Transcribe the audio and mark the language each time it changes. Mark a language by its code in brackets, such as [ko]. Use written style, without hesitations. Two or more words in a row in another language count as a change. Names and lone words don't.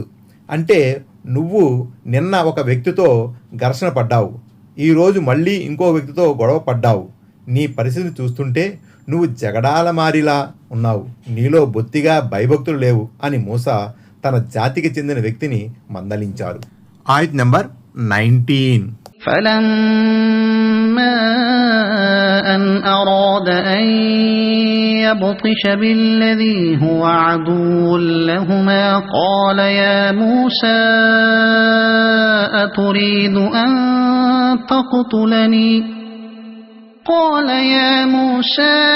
[te] అంటే నువ్వు నిన్న ఒక వ్యక్తితో ఘర్షణ పడ్డావు, ఈరోజు మళ్ళీ ఇంకో వ్యక్తితో గొడవ పడ్డావు. నీ పరిస్థితిని చూస్తుంటే నువ్వు జగడాలమారిలా ఉన్నావు, నీలో బొత్తిగా భయభక్తులు లేవు అని మూసా తన జాతికి చెందిన వ్యక్తిని మందలించారు. ఆయత్ నంబర్ 19. [ar] فلما أن أراد أن يبطش بالذي هو عدو لهما قال يا موسى أتريد أن تقتلني قال يا موسى